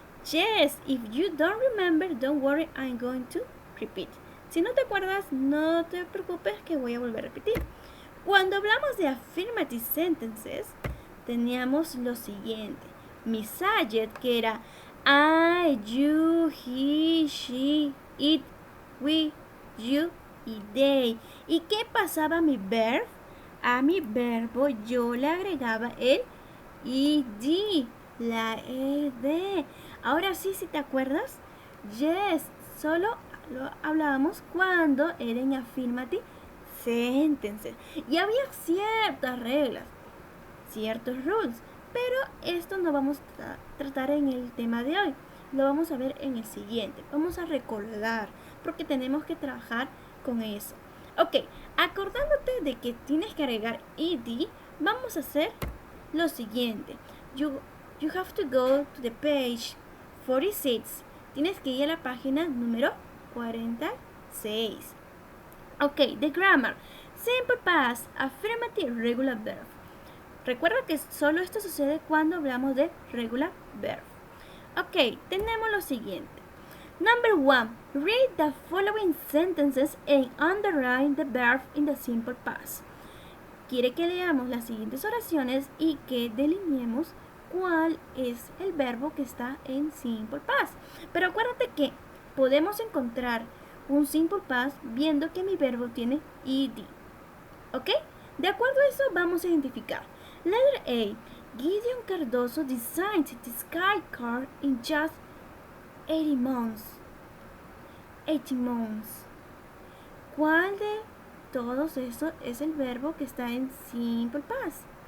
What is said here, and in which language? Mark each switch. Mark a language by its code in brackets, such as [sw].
[en] Yes, if you don't remember, don't worry, I'm going to repeat. [es] Si no te acuerdas, no te preocupes que voy a volver a repetir. Cuando hablamos de affirmative sentences, teníamos lo siguiente. Mi subject, que era I, you, he, she, it, we, you y they. ¿Y qué pasaba a mi verb? A mi verbo yo le agregaba el ed, la ed. Ahora sí, si te acuerdas, yes, solo lo hablábamos cuando era en affirmative sentences. Y había ciertas reglas, ciertos rules, pero esto no vamos a tratar en el tema de hoy. Lo vamos a ver en el siguiente. Vamos a recordar, porque tenemos que trabajar con eso. Ok, acordándote de que tienes que agregar ed, vamos a hacer lo siguiente. [en] You have to go to the page 46. [es] Tienes que ir a la página número 46. Ok, [en] the grammar. Simple past, affirmative, regular verb. [es] Recuerda que solo esto sucede cuando hablamos de regular verb. Ok, tenemos lo siguiente. [en] Number 1. Read the following sentences and underline the verb in the simple past. [es] Quiere que leamos las siguientes oraciones y que delineemos cuál es el verbo que está en simple past. Pero acuérdate que podemos encontrar un simple past viendo que mi verbo tiene ed. ¿Ok? De acuerdo a eso vamos a identificar. [en] Letter A. Gideon Cardoso designed the Sky Car in just 18 months. 18 months. [es] ¿Cuál de todos esos es el verbo que está en simple past?